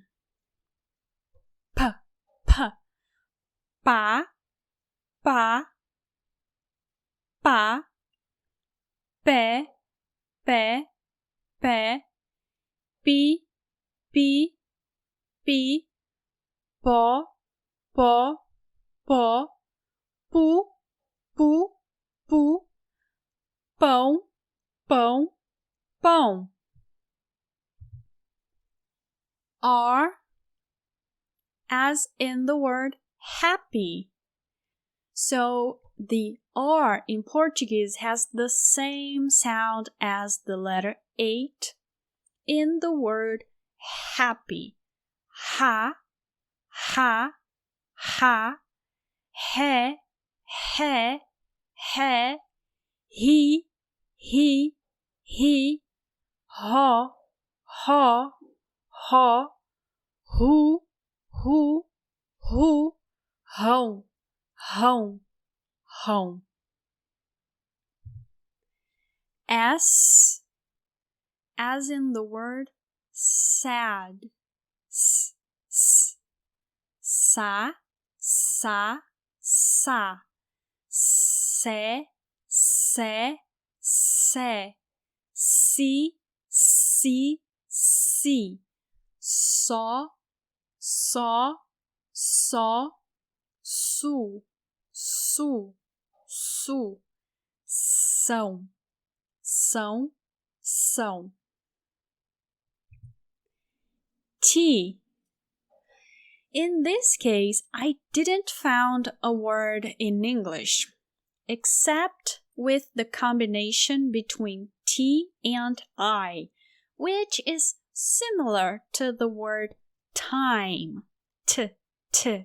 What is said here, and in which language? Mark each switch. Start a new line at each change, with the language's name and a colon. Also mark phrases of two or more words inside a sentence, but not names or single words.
Portuguese: P, p. Pa, pa, pa. Pé, pé, pé. Pi, pi, pi. Pó, pó, pó. Pu, pu, pu. Pão, pão, pão.
English: R, as in the word happy. So the R in Portuguese has the same sound as the letter 8 in the word happy.
Portuguese: Ha, ha, ha. He, he, he. He, ho, ho, ho. Hu, hu, home, home, home.
English: S as in the word sad.
Portuguese: S, s. Sa, sa, sa. Se, se, se. Si, si, si. So, so, so. Su, su, su. São, são, são. T.
English: In this case, I didn't found a word in English, except with the combination between T and I, which is similar to the word time, t, t.